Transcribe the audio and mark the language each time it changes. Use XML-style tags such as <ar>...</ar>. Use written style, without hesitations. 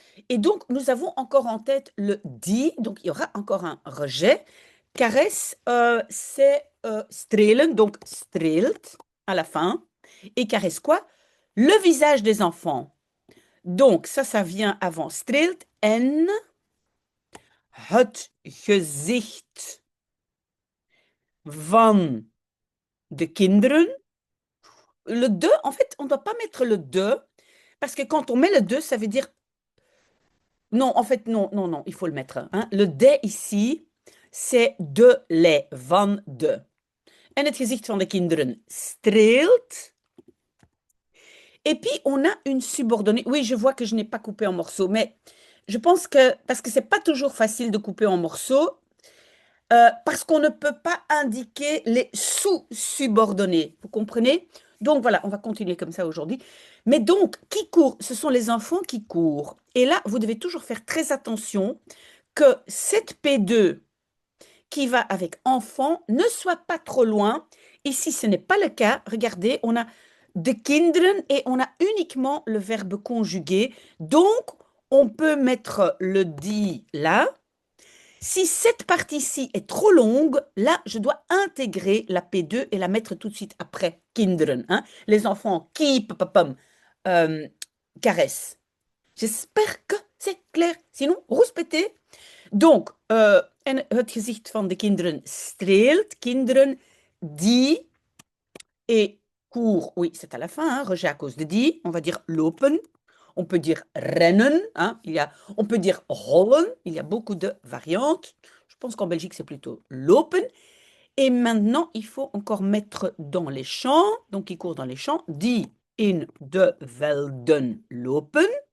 <fr>Et donc, nous avons encore en tête le die, donc il y aura encore un rejet. Caresse, c'est strelen, donc streelt à la fin. Et caresse quoi? Le visage des enfants. Donc, ça vient avant streelt.</fr> <nl>En het gezicht van de kinderen.</nl> <fr>le de, en fait, on ne doit pas mettre le de, parce que quand on met le de, ça veut dire... Non, en fait, non, non, non, il faut le mettre, hein. Le de ici, c'est de les, van de.</fr> <nl>En het gezicht van de kinderen streelt.</nl> <fr>Et puis, on a une subordonnée. Oui, je vois que je n'ai pas coupé en morceaux, mais je pense que, parce que c'est pas toujours facile de couper en morceaux, parce qu'on ne peut pas indiquer les sous-subordonnés. Vous comprenez? Donc voilà, on va continuer comme ça aujourd'hui. Mais donc, qui court? Ce sont les enfants qui courent. Et là, vous devez toujours faire très attention que cette P2 qui va avec enfant ne soit pas trop loin. Ici, ce n'est pas le cas. Regardez, on a de kinderen et on a uniquement le verbe conjugué. Donc, on peut mettre le dit là. Si cette partie-ci est trop longue, là, je dois intégrer la P2 et la mettre tout de suite après kinderen, hein. Les enfants qui euh, caressent. J'espère que c'est clair. Sinon, rouspétez.</fr> <nl>Donc, en het gezicht van de kinderen streelt.</nl> <fr>Kinderen die et court, oui, c'est à la fin, hein, rejet à cause de die. On va dire lopen. On peut dire rennen, hein, on peut dire rollen. Il y a beaucoup de variantes. Je pense qu'en Belgique, c'est plutôt lopen. Et maintenant, il faut encore mettre dans les champs, donc il court dans les champs,</fr> <nl>die in de velden lopen.</nl>